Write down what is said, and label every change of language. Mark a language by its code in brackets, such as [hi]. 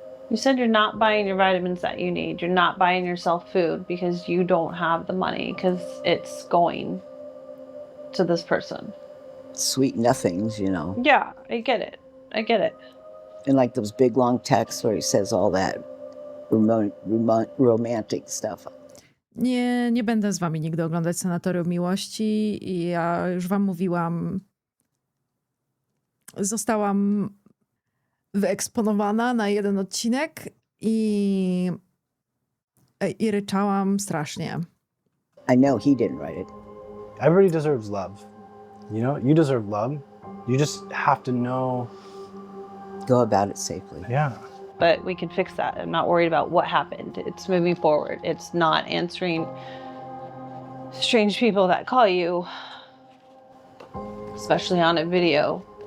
[en] You said you're not buying your vitamins that you need. You're not buying yourself food because you don't have the money because it's going to this person. Sweet nothings, Yeah, I get it. And like those big long texts where he says all that romantic stuff. [pl] Nie będę z wami nigdy oglądać Sanatorium Miłości. Ja już wam mówiłam, zostałam wyeksponowana na jeden odcinek i ryczałam strasznie. [en] I know he didn't write it. Everybody deserves love. You deserve love. You just have to know. Go about it safely. Yeah. but we can fix that. I'm not worried about what happened. It's moving forward. It's not answering strange people that call you, especially on a video.